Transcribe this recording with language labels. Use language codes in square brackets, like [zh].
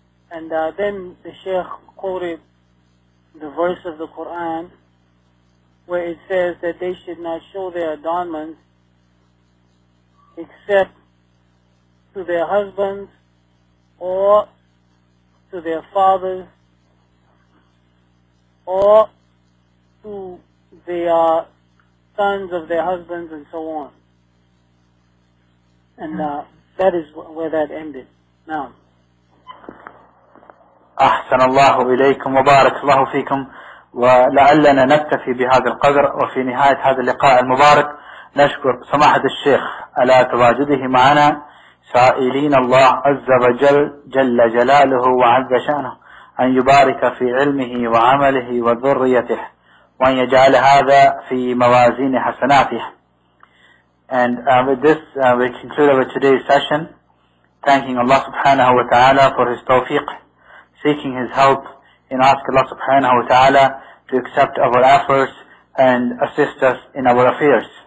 [en] And then the Sheikh quoted the verse of the Quran where it says that they should not show their adornments except to their husbands or to their fathers or to their sons of their husbands and so on. And that is where that ended. Now, [ar] أحسن الله إليكم وبارك الله فيكم. ولعلنا نكتفي بهذا القدر، وفي نهاية هذا اللقاء المبارك نشكر سماحة الشيخ على تواجده معنا، سائلين الله عز وجل جل جلاله وعز شأنه أن يبارك في علمه وعمله وذريته وأن يجعل هذا في موازين حسناته. [en] And with this we conclude our today's session, thanking Allah subhanahu wa ta'ala for his tawfiq, seeking his help, and ask Allah subhanahu wa ta'ala to accept our efforts and assist us in our affairs.